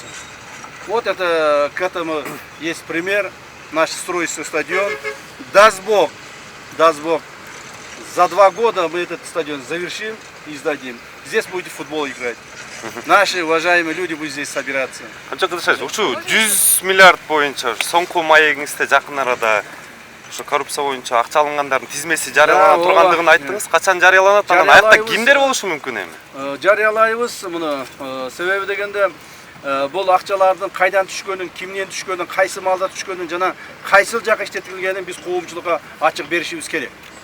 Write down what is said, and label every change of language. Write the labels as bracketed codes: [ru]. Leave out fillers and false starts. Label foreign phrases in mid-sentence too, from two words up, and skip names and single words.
[ru] Вот это, к этому есть пример. Наш строится стадион. Даст Бог, за 2 года мы этот стадион завершим и сдадим. Здесь будете в футбол играть. Наши уважаемые люди будут здесь собираться. [ky] Анча кылышайсыз. Ушул 100 миллиард боюнча соңку маегиңизде жакын арада ушу коррупция боюнча акча алынгандардын тизмеси жарыялана тургандыгын айттыңыз. Качан жарыяланат? Анан аякта кимдер болушу мүмкүн эми? Жарыялайбыз муну. Себеби дегенде бул акчалардын кайдан түшкөнүн, кимден түшкөнүн, кайсы малда түшкөнүн жана кайсыл жака иштетилгенин биз коомчулукка ачык беришибиз керек.